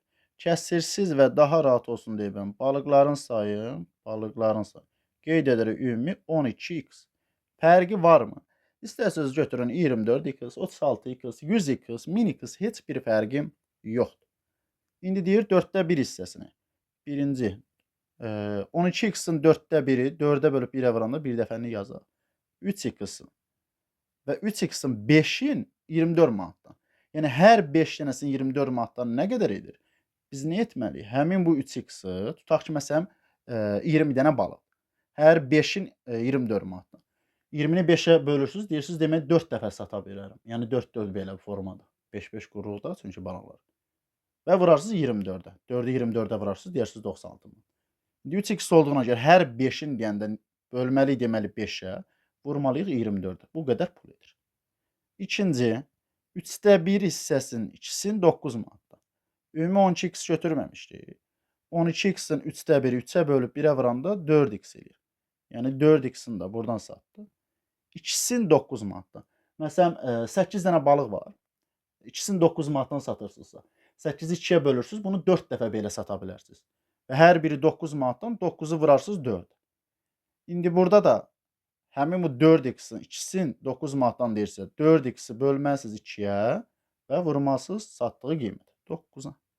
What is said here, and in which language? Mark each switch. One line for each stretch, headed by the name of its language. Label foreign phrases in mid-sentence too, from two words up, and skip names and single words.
Azerbaijani: Kəsirsiz və daha rahat olsun deyə mən balıqların sayı qeyd edirik ümumi 12x. Fərqi varmı? İstərsəniz götürün 24x, 36x, 100x, 1000x, heç bir fərqi yoxdur. İndi deyir 1/4 hissəsini. Birinci 12x-in 1/4-i 4-ə bölüb 1-ə vuranda bir dəfəni yazaq. 3x-in və 3x-in 5-in 24 manatdan. Yəni hər 5 dənəsinin 24 manatdan nə qədər edir? Biz nə etməliyik? Həmin bu 3x-i tutaq ki, məsələn 20 dənə balıq. Hər 5-in 24 manatdan. 20-ni 5-ə bölürsüz, deyirsiniz demək 4 dəfə sata bilərəm. Yəni 4 belə formada. 5-5 qururuq da çünki balıqlar. Və vurarsınız 24-ə. 4-ü 24-ə vurarsınız, deyirsiniz 96 manat. 3x olduğuna görə hər 5-in deyəndə bölməliyik deməli 5-ə, vurmalıyıq 24-ə. Bu qədər pul edir. İkinci, 3/1 hissəsinin 2-sini 9 manatdan. Ümumi 12x götürməmişdik. 12x-in 3/1-i 3-ə bölüb 1-ə vuranda 4x eləyir. Yəni 4x-ini də buradan satdı. 2-sini 9 manatdan. Məsələn, 8 dənə balıq var. 2-sini 9 manatdan satırsınızsa, 8-i 2-yə bölürsünüz, bunu 4 dəfə belə sata bilərsiniz. Və hər biri 9 manatdan 9-u vurarsınız 4. İndi burada da həmin bu 4x-in 2-sini 9 manatdan deyirsə, 4x-i bölməlisiniz 2-yə və vurmalısınız satdığı qiymət 9-a.